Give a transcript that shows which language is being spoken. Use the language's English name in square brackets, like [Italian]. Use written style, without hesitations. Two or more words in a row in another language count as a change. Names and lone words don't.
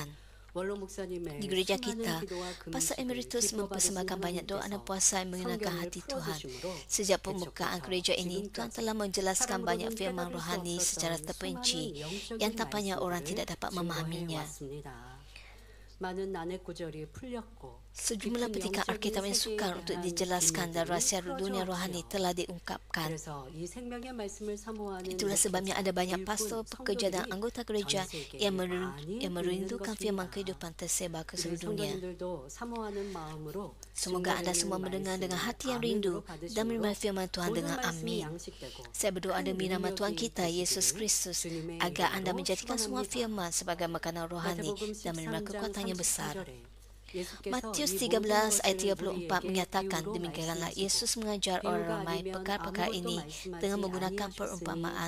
[Malay] Di gereja kita, Pastor Emeritus mempersembahkan banyak doa dan puasa yang mengenakan hati Tuhan. Sejak pembukaan gereja ini, Tuhan telah menjelaskan banyak firman rohani secara terperinci yang tampaknya orang tidak dapat memahaminya. [Korean] 많은 난해 구절이 풀렸고 [Malay] Sejumlah petikan Alkitab yang sukar untuk dijelaskan dan rahsia dunia rohani telah diungkapkan. [Korean] 그래서 이 생명의 말씀을 사모하는 [Malay] Itulah sebabnya ada banyak [Korean] 일꾼 [Malay] pastor, pekerja dan [Korean] 성도들이 [Malay] anggota gereja [Korean] 전 세계에 [Malay] yang [Korean] 많이 [Malay] merindukan [Korean] 있는 [Malay] firman [Korean] 것입니다. [Malay] kehidupan tersebar ke [Korean] 우리 [Malay] seluruh dunia. [Korean] 성도님들도 사모하는 마음으로 [Malay] Semoga anda semua mendengar dengan hati yang rindu dan menerima firman Tuhan dengan amin. Saya berdoa demi nama Tuhan kita, Yesus Kristus, agar anda menjadikan semua firman sebagai makanan rohani dan menerima kekuatan yang besar. Matius 13 ayat 34 menyatakan, demikianlah Yesus mengajar orang ramai perkara-perkara ini dengan menggunakan perumpamaan.